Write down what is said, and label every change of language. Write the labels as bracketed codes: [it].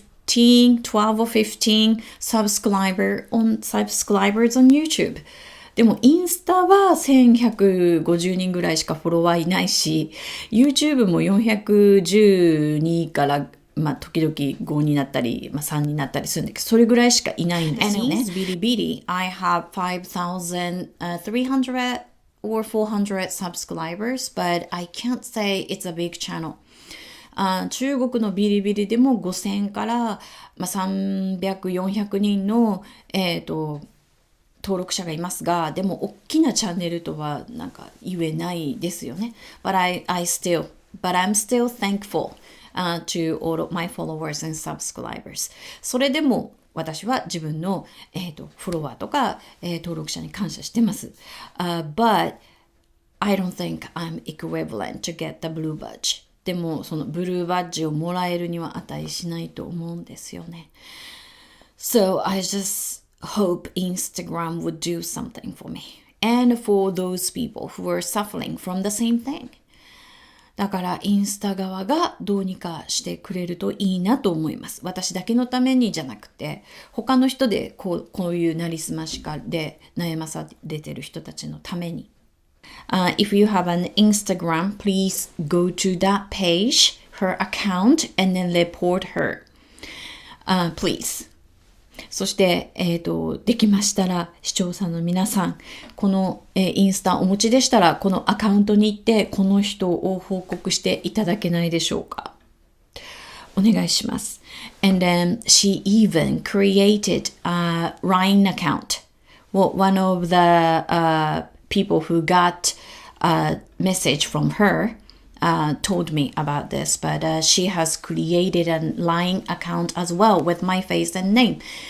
[en] 12 or 15 subscribers on YouTube [ja] でもインスタは1150人ぐらいしかフォロワーいないし YouTube も412から時々5になったり、3になったりするんだけどそれぐらいしかいないんですよね。 [en] And in Bilibili, I have 5,300 or 400 subscribers, but I can't say it's a big channel. [ja] 中国のビリビリでも5000から、300、400人の、登録者がいますが、でも大きなチャンネルとはなんか言えないですよね。 [en] But I'm still thankful、to all of my followers and subscribers. [ja] それでも私は自分の、フォロワーとか、登録者に感謝してます。 [en] But I don't think I'm equivalent to get the blue badge. [ja] でもそのブルーバッジをもらえるには値しないと思うんですよね。 [en] So I just hope Instagram would do something for me and for those people who are suffering from the same thing. [ja] だからインスタ側がどうにかしてくれるといいなと思います。私だけのためにじゃなくて他の人でこういうなりすましで悩まされてる人たちのために。 [en] If you have an Instagram, please go to that page, her account, and then report her. Please. [ja] そして、できましたら視聴者の皆さん、この、インスタお持ちでしたら、このアカウントに行ってこの人を報告していただけないでしょうか。お願いします。 [en] And then she even created a LINE account. Well, one of the、people who got a message from her、told me about this, but、she has created a LINE account as well with my face and name.